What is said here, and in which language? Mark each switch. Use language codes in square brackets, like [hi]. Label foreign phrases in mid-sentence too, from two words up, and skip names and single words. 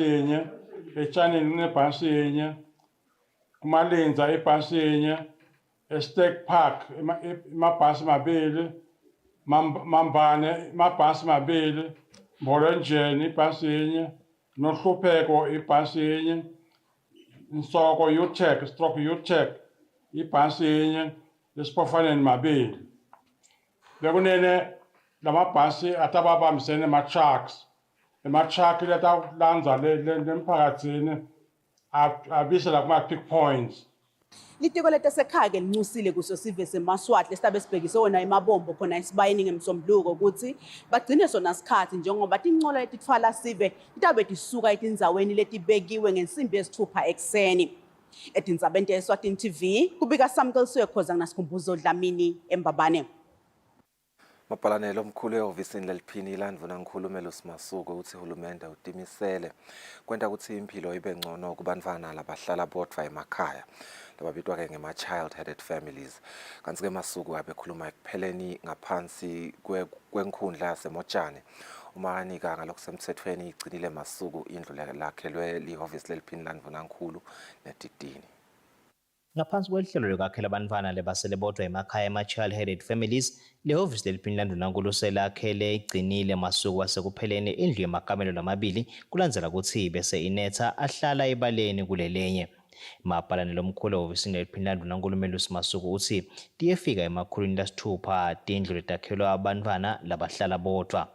[ss] yinye etshanini kunebhasi yinye kumalinza ibhasi yinye Estate Park emabhasi mabili mambane amabhasi mabili Mbolenjeni ibhasi yinye nohlupheko ibhasi yinye Nsoko U-Tech ibhasi yinye esipofaneni mabili. Bekunene lamabhasi atababambisene ama-trucks ema-truck letalanza lemphakatsini abisela kuma- [en] pick points. [ss] Litiko letesekhaya ke linxusile kuso sive seMaswati lesibe sibhekise wona emabombo khona esibayini ngemsombuluko ukuthi bagcine sona sikhathi njengoba tinqola letitfala sive titabe tisuka etindzaweni letibekiwe ngensimbi yesithupha ekseni. Etindzabeni Eswatini TV kubika Samkelisiwe Khoza nasikhumbuzo Dlamini eMbabane. Mapalanelo omkhulu ehhovisini leliphini ilandvuna ngikhulumela uSimasuku ukuthi uhulumende utimisele kwenta ukuthi impilo ibe ngcono kubantwana labahlala bodwa emakhaya lababitwa ke ngema- [en] child headed families. [ss] Kanti ke Masuku abekhuluma ekupheleni ngaphansi kwenkhundla yasemotshani umanika ngalokusemthethweni igcinile Masuku indlu lakhelwe lihhovisi leliphini ilandvuna ngikhulu netitini. Ngaphansi kwelihlelo lokwakhela abantwana lebasele bodwa emakhaya ama- [en] child headed families [ss] lehhovisi leliphini ilandvuna selakhele igcinile Masuku wasekupheleni indlu yemakamelo lamabili kulandzela ukuthi bese inetha ahlala ebaleni kulelenye. Mapalanelo omkhulu ehhovisini leliphini ilandvuna umele uSimasuku uthi tiyefika emakhulwini lasithupha tindlu letakhelwa abantwana labahlala bodwa.